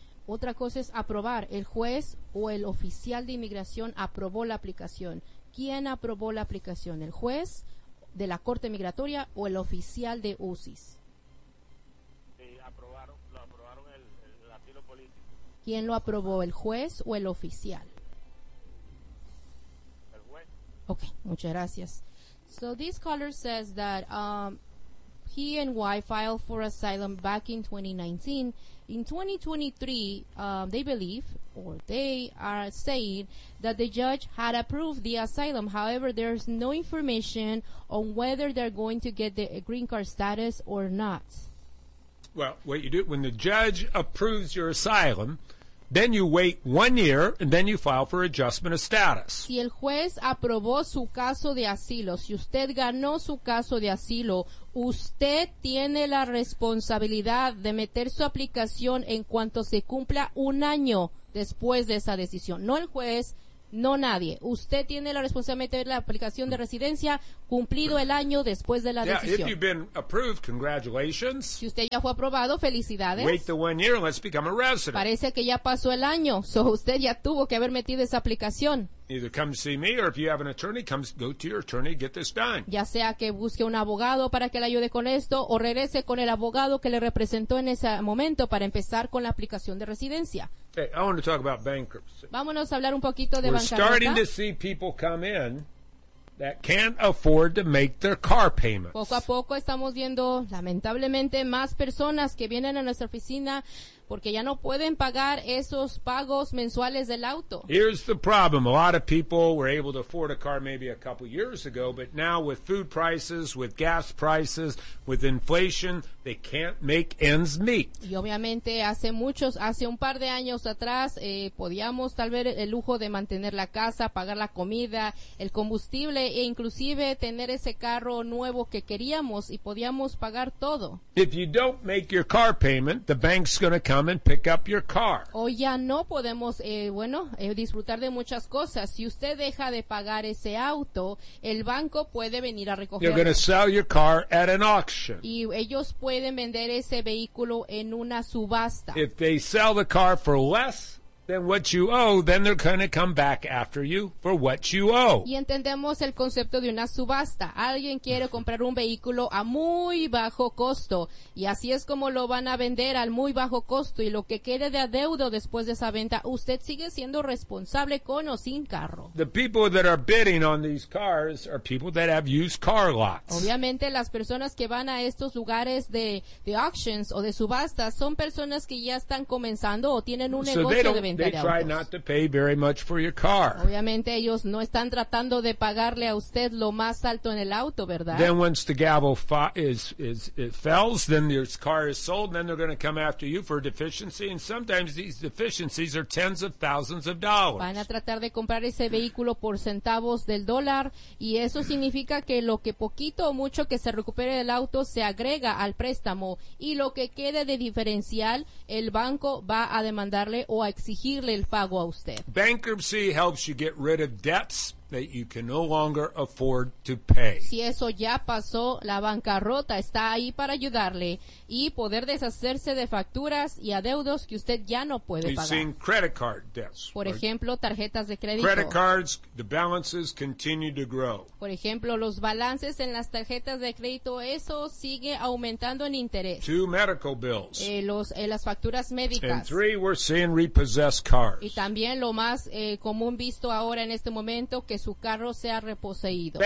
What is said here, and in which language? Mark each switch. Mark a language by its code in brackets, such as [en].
[es] Otra cosa es aprobar. El juez o el oficial de inmigración aprobó la aplicación. ¿Quién aprobó la aplicación? ¿El juez de la Corte Migratoria o el oficial de UCIS? Lo aprobaron el asilo político. ¿Quién lo aprobó, el juez o el oficial? El juez. Okay, muchas gracias. [en] So this caller says that he and wife filed for asylum back in 2019. In 2023, they believe, or they are saying, that the judge had approved the asylum. However, there's no information on whether they're going to get the green card status or not. Well, what you do, when the judge approves your asylum, then you wait 1 year, and then you file for adjustment of status. [es] Si el juez aprobó su caso de asilo, si usted ganó su caso de asilo, usted tiene la responsabilidad de meter su aplicación en cuanto se cumpla 1 año después de esa decisión. No el juez, no nadie. Usted tiene la responsabilidad de meter la aplicación de residencia cumplido el año después de la decisión. [en] Now, if you've been approved, congratulations. [es] Si usted ya fue aprobado, felicidades. [en] Wait the 1 year and let's become a resident. [es] Parece que ya pasó el año, so usted ya tuvo que haber metido esa aplicación. [en] Either come see me, or if you have an attorney, come go to your attorney and get this done. [es] Ya sea que busque un abogado para que le ayude con esto, o regrese con el abogado que le representó en ese momento para empezar con la aplicación de residencia. [en] Hey, I want to talk about bankruptcy. [es] Vámonos a hablar un poquito de bancarrota. [en] We're starting to see people come in that can't afford to make their car payments. [es] Poco a poco estamos viendo, lamentablemente, más personas que vienen a nuestra oficina porque ya no pueden pagar esos pagos mensuales del auto. [en] Here's the problem. A lot of people were able to afford a car maybe a couple years ago, but now with food prices, with gas prices, with inflation, they can't make ends meet. [es] Y obviamente hace un par de años atrás, podíamos tal vez el lujo de mantener la casa, pagar la comida, el combustible, e inclusive tener ese carro nuevo que queríamos y podíamos pagar todo. [en] If you don't make your car payment, the bank's going to come and pick up your car. [es] O ya no podemos, disfrutar de muchas cosas. Si usted deja de pagar ese auto, el banco puede venir a recogerlo. [en] You're going to sell your car at an auction. [es] Y ellos pueden vender ese vehículo en una subasta. [en] If they sell the car for less than what you owe, then they're going to come back after you for what you owe. [es] Y entendemos el concepto de una subasta. Alguien quiere comprar un vehículo a muy bajo costo, y así es como lo van a vender al muy bajo costo, y lo que quede de adeudo después de esa venta, usted sigue siendo responsable con o sin carro. [en] The people that are bidding on these cars are people that have used car lots. [es] Obviamente, las personas que van a estos lugares de auctions o de subastas son personas que ya están comenzando o tienen un negocio de venta. venta [en] they [es] de [en] try [es] autos. [en] Not to pay very much for your car. [es] Obviamente ellos no están tratando de pagarle a usted lo más alto en el auto, ¿verdad? [en] Then once the gavel fails, then your car is sold, and then they're going to come after you for a deficiency, and sometimes these deficiencies are tens of thousands of dollars. [es] Van a tratar de comprar ese vehículo por centavos del dólar, y eso significa que lo que poquito o mucho que se recupere del auto se agrega al préstamo, y lo que quede de diferencial, el banco va a demandarle o a exigirle el pago a usted. [en] Bankruptcy helps you get rid of debts that you can no longer afford to pay. [es] Si eso ya pasó, la bancarrota está ahí para ayudarle y poder deshacerse de facturas y adeudos que usted ya no puede pagar. [en] You've seen credit card debts. [es] Por ejemplo, tarjetas de crédito. [en] Credit cards, the balances continue to grow. [es] Por ejemplo, los balances en las tarjetas de crédito, eso sigue aumentando en interés. [en] Two medical bills. [es] Las facturas médicas. [en] And three, we're seeing repossessed cars. [es] Y también lo más común visto ahora en este momento, que su carro sea reposeído.